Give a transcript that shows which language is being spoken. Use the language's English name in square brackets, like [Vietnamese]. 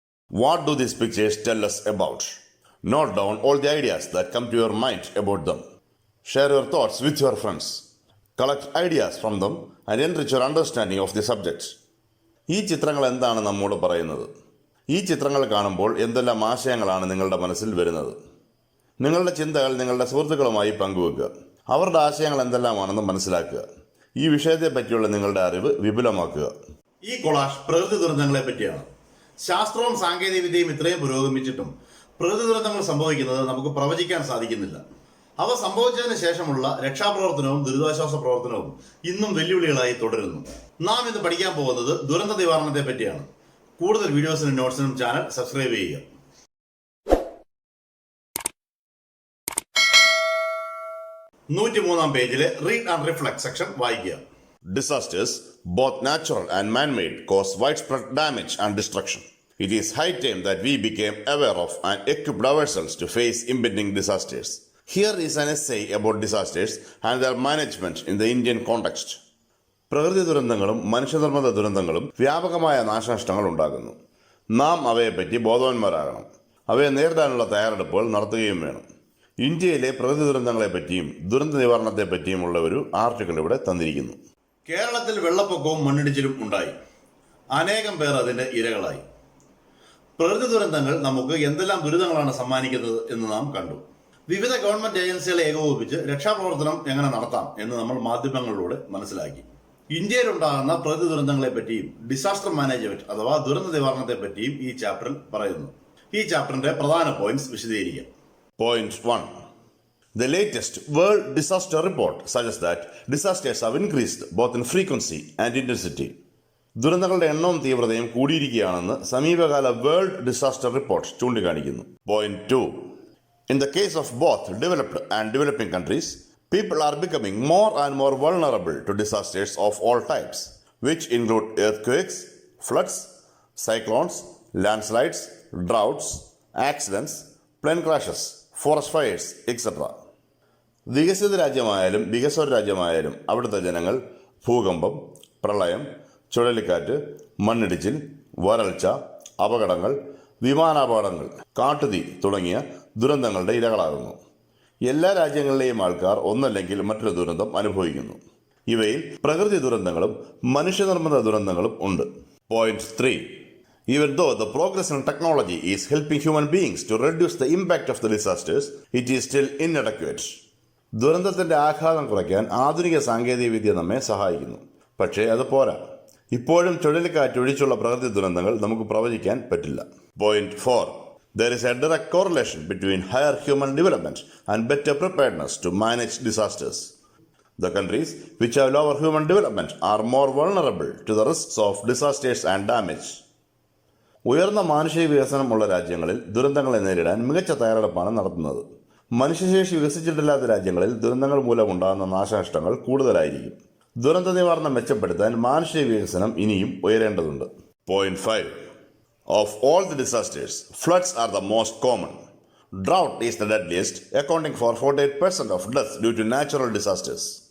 [English] What do these pictures tell us about? Note down all the ideas that come to your mind about them. Share your thoughts with your friends. Collect ideas from them and enrich your understanding of the subject. [Malayalam] ഈ ചിത്രങ്ങൾ എന്താണ് നമ്മോട് പറയുന്നത്? ഈ ചിത്രങ്ങൾ കാണുമ്പോൾ എന്തെല്ലാം ആശയങ്ങളാണ് നിങ്ങളുടെ മനസ്സിൽ വരുന്നത്? നിങ്ങളുടെ ചിന്തകൾ നിങ്ങളുടെ സുഹൃത്തുക്കളുമായി പങ്കുവെക്കുക. അവരുടെ ആശയങ്ങൾ എന്തെല്ലാമാണെന്ന് മനസ്സിലാക്കുക. ഈ വിഷയത്തെ പറ്റിയുള്ള നിങ്ങളുടെ അറിവ് വിപുലമാക്കുക. ഈ കൊളാഷ് പ്രകൃതി ദുരന്തങ്ങളെ പറ്റിയാണ്. ശാസ്ത്രവും സാങ്കേതിക വിദ്യയും ഇത്രയും പുരോഗമിച്ചിട്ടും പ്രകൃതി ദുരന്തങ്ങൾ സംഭവിക്കുന്നത് നമുക്ക് പ്രവചിക്കാൻ സാധിക്കുന്നില്ല. അവ സംഭവിച്ചതിന് ശേഷമുള്ള രക്ഷാപ്രവർത്തനവും ദുരിതാശ്വാസ പ്രവർത്തനവും ഇന്നും വെല്ലുവിളികളായി തുടരുന്നു. നാം ഇന്ന് പഠിക്കാൻ പോകുന്നത് ദുരന്ത നിവാരണത്തെ പറ്റിയാണ്. കൂടുതൽ വീഡിയോസിനും നോട്ട്സിനും ചാനൽ സബ്സ്ക്രൈബ് ചെയ്യുക. ൂറ്റി പേജിലെ [English] read and reflect section [Malayalam] വായിക്കുക. [English] Disasters, both natural and man-made, cause widespread damage and destruction. It is high time that we became aware of and equipped ourselves to face impending disasters. Here is an essay about disasters and their management in the Indian context. [Malayalam] പ്രകൃതി ദുരന്തങ്ങളും മനുഷ്യനിർമ്മിത ദുരന്തങ്ങളും വ്യാപകമായ നാശനഷ്ടങ്ങൾ ഉണ്ടാകുന്നു. നാം അവയെപ്പറ്റി ബോധവാന്മാരാകണം. അവയെ നേരിടാനുള്ള തയ്യാറെടുപ്പുകൾ നടത്തുകയും വേണം. ഇന്ത്യയിലെ പ്രകൃതി ദുരന്തങ്ങളെപ്പറ്റിയും ദുരന്ത നിവാരണത്തെപ്പറ്റിയുമുള്ള ഒരു ആർട്ടിക്കിൾ ഇവിടെ തന്നിരിക്കുന്നു. കേരളത്തിൽ വെള്ളപ്പൊക്കവും മണ്ണിടിച്ചിലും ഉണ്ടായി. അനേകം പേർ അതിന്റെ ഇരകളായി. പ്രകൃതി ദുരന്തങ്ങൾ നമുക്ക് എന്തെല്ലാം ദുരിതങ്ങളാണ് സമ്മാനിക്കുന്നത് എന്ന് നാം കണ്ടു. വിവിധ ഗവൺമെന്റ് ഏജൻസികളെ ഏകോപിപ്പിച്ച് രക്ഷാപ്രവർത്തനം എങ്ങനെ നടത്താം എന്ന് നമ്മൾ മാധ്യമങ്ങളിലൂടെ മനസ്സിലാക്കി. ഇന്ത്യയിലുണ്ടാകുന്ന പ്രകൃതി ദുരന്തങ്ങളെ പറ്റിയും ഡിസാസ്റ്റർ മാനേജ്മെന്റ് അഥവാ ദുരന്ത നിവാരണത്തെ പറ്റിയും ഈ ചാപ്റ്ററിൽ പറയുന്നു. ഈ ചാപ്റ്ററിന്റെ പ്രധാന പോയിന്റ്സ് വിശദീകരിക്കാം. Point 1. [English] The latest World Disaster Report suggests that disasters have increased both in frequency and intensity. [Malayalam] ദുരന്തങ്ങളുടെ എണ്ണവും തീവ്രതയും കൂടിയിരിക്കുകയാണെന്ന് സമീപകാല വേൾഡ് ഡിസാസ്റ്റർ റിപ്പോർട്ട് ചൂണ്ടിക്കാണിക്കുന്നു. Point 2. [English] In the case of both developed and developing countries, people are becoming more and more vulnerable to disasters of all types, which include earthquakes, floods, cyclones, landslides, droughts, accidents, plane crashes, forest fires, etc. [Malayalam] വികസിത രാജ്യമായാലും വികസ്വര രാജ്യമായാലും അവിടുത്തെ ജനങ്ങൾ ഭൂകമ്പം, പ്രളയം, ചുഴലിക്കാറ്റ്, മണ്ണിടിച്ചിൽ, വരൾച്ച, അപകടങ്ങൾ, വിമാനാപകടങ്ങൾ, കാട്ടുതീ തുടങ്ങിയ ദുരന്തങ്ങളുടെ ഇരകളാകുന്നു. എല്ലാ രാജ്യങ്ങളിലെയും ആൾക്കാർ ഒന്നല്ലെങ്കിൽ മറ്റൊരു ദുരന്തം അനുഭവിക്കുന്നു. ഇവയിൽ പ്രകൃതി ദുരന്തങ്ങളും മനുഷ്യനിർമ്മിത ദുരന്തങ്ങളും ഉണ്ട്. Point 3. [English] Even though the progress in technology is helping human beings to reduce the impact of the disasters, it is still inadequate. [Malayalam] ദുരന്തത്തിന്റെ ആഘാതം കുറയ്ക്കാൻ ആധുനിക സാങ്കേതിക വിദ്യ നമ്മെ സഹായിക്കുന്നു. പക്ഷേ അത് പോരാ. ഇപ്പോഴും ചുഴലിക്കാറ്റ് ഒഴിച്ചുള്ള പ്രകൃതി ദുരന്തങ്ങൾ നമുക്ക് പ്രവചിക്കാൻ പറ്റില്ല. Point 4. [English] There is a direct correlation between higher human development and better preparedness to manage disasters. The countries which have lower human development are more vulnerable to the risks of disasters and damage. [Malayalam] ഉയർന്ന മാനുഷിക വികസനമുള്ള രാജ്യങ്ങളിൽ ദുരന്തങ്ങളെ നേരിടാൻ മികച്ച തയ്യാറെടുപ്പാണ് നടത്തുന്നത്. മനുഷ്യശേഷി വികസിച്ചിട്ടില്ലാത്ത രാജ്യങ്ങളിൽ ദുരന്തങ്ങൾ മൂലമുണ്ടാകുന്ന നാശനഷ്ടങ്ങൾ കൂടുതലായിരിക്കും. ദുരന്ത നിവാരണം മെച്ചപ്പെടുത്താൻ മാനുഷിക വികസനം ഇനിയും ഉയരേണ്ടതുണ്ട്. Point 5. [English] Of all the disasters, floods are the most common. Drought is the deadliest, accounting for 48% of deaths due to natural disasters.